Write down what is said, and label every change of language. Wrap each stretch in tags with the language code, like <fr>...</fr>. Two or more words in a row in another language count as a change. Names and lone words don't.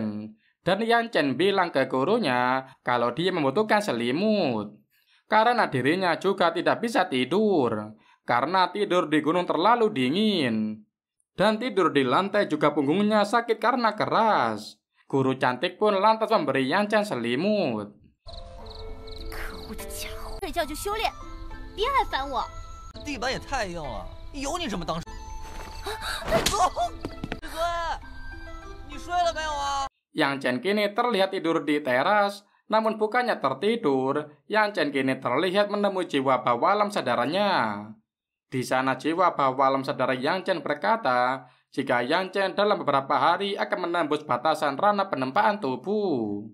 <id>Dan Yang Chen bilang ke gurunya kalau dia membutuhkan selimut. Karena dirinya juga tidak bisa tidur. Karena tidur di gunung terlalu dingin. Dan tidur di lantai juga punggungnya sakit karena keras. Guru cantik pun lantas memberi Yang Chen selimut.</id> <zh>可恶的家伙，睡觉就修炼，别还烦我。地板也太硬了，有你这么当？师尊，你睡了没有啊？</zh> <id>Yang Chen kini terlihat tidur di teras, namun bukannya tertidur, Yang Chen kini terlihat menemui jiwa bawah alam sadarannya. Di sana jiwa bawah alam sadar Yang Chen berkata, jika Yang Chen dalam beberapa hari akan menembus batasan ranah penempaan tubuh.</id>